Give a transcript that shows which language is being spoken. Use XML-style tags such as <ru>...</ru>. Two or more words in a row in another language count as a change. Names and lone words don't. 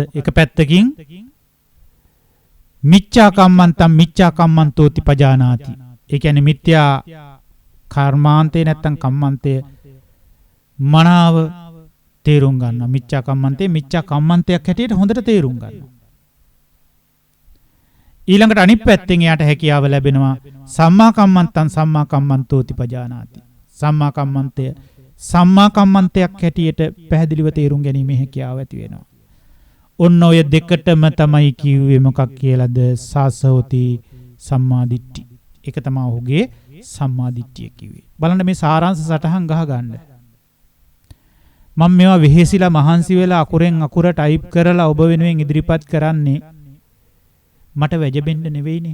<si>එක පැත්තකින්</si> <pi>මිච්ඡා කම්මන්තම් මිච්ඡා කම්මන්තෝති පජානාති.</pi> <si>ඒ කියන්නේ මිත්‍යා කර්මාන්තේ නැත්තම් කම්මන්තේ මනාව තේරුම් ගන්නවා. මිච්ඡා කම්මන්තේ මිච්ඡා කම්මන්තයක් හැටියට හොඳට තේරුම් ගන්නවා. ඊළඟට අනිත් පැත්තෙන් එයාට හැකියාව ලැබෙනවා</si> <pi>සම්මා කම්මන්තං සම්මා කම්මන්තෝති පජානාති.</pi> <si>සම්මා කම්මන්තය සම්මා කම්මන්තයක් හැටියට පැහැදිලිව තේරුම් ගැනීමේ හැකියාව ඇති වෙනවා. ඔන්න ඔය දෙකටම තමයි කිව්වේ මොකක් කියලාද?</si> <pi>සාසෝති සම්මාදිට්ඨි.</pi> <si>ඒක තමයි ඔහුගේ සම්මාදිට්ඨිය කිව්වේ. බලන්න මේ සාරාංශ සටහන් ගහ ගන්න. මම මේවා වෙහෙසිලා මහන්සි වෙලා අකුරෙන් අකුර ටයිප් කරලා ඔබ වෙනුවෙන් ඉදිරිපත් කරන්නේ මට වැජබෙන්න නෙවෙයිනේ.</si>